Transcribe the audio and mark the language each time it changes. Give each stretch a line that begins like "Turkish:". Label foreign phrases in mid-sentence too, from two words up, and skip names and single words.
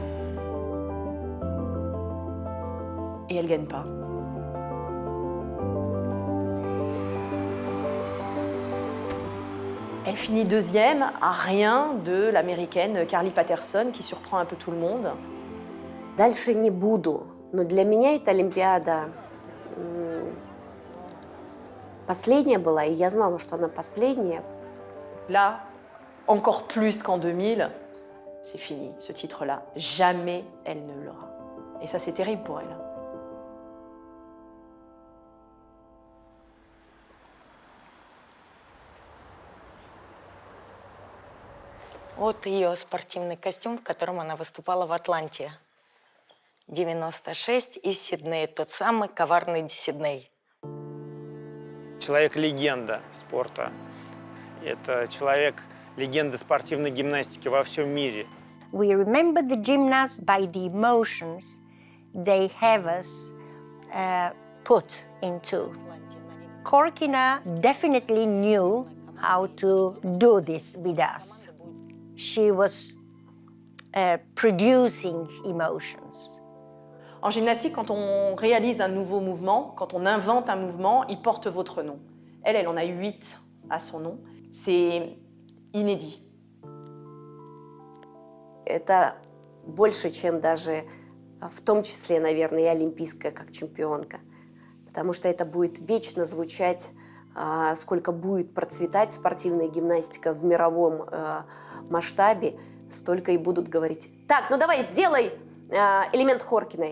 French: Et elle ne gagne pas. Elle finit 2e à rien de l'américaine Carly Patterson qui surprend un peu tout le monde.
Russian: Дальше не буду, но для меня эта Олимпиада последняя была, и я знала, что она последняя.
French: Là, encore plus qu'en 2000, c'est fini, ce titre-là. Jamais elle ne l'aura. Et ça, c'est terrible pour elle.
Russian: Вот ее спортивный костюм, в котором она выступала в Атланте. 96 из Сиднея, тот самый коварный Сидней. Человек-легенда спорта. Это человек-легенда спортивной гимнастики во всем мире.
English: We remember the gymnasts by the emotions they have us put into. Korkina definitely knew how to do this with us. She was producing emotions.
French: En gymnastique, quand on réalise un nouveau mouvement, quand on invente un mouvement, il porte votre nom. Elle en a 8 à son nom. C'est inédit.
Russian: Это больше, чем даже, в том числе, наверное, и олимпийская как чемпионка. Потому что это будет вечно звучать, сколько будет процветать спортивная гимнастика в мировом масштабе, столько и будут говорить: так, ну давай, сделай элемент Хоркиной.